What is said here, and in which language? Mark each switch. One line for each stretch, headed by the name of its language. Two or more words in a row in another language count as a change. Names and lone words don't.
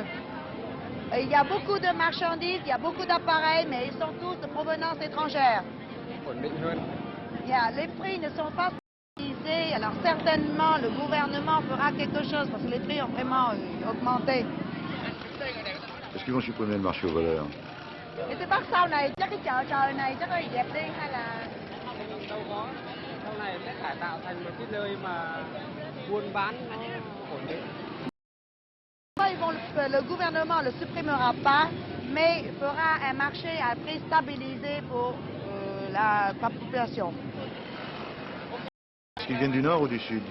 French: Il y a beaucoup de marchandises, il y a beaucoup d'appareils, mais ils sont tous de provenance étrangère. Les prix ne sont pas stabilisés, alors certainement le gouvernement fera quelque chose parce que les prix ont vraiment augmenté. Est-ce qu'ils vont supprimer le marché aux voleurs?
Vietnamese: Thì tôi bắt sau này chắc cái chợ trời này chắc là dẹp đi hay là Đâu có, sau này sẽ cải tạo thành một cái nơi mà buôn bán nó ổn định.
French: Le gouvernement ne le supprimera pas, mais fera un marché à prix stabilisé pour la population. Est-ce qu'ils viennent du nord ou du sud?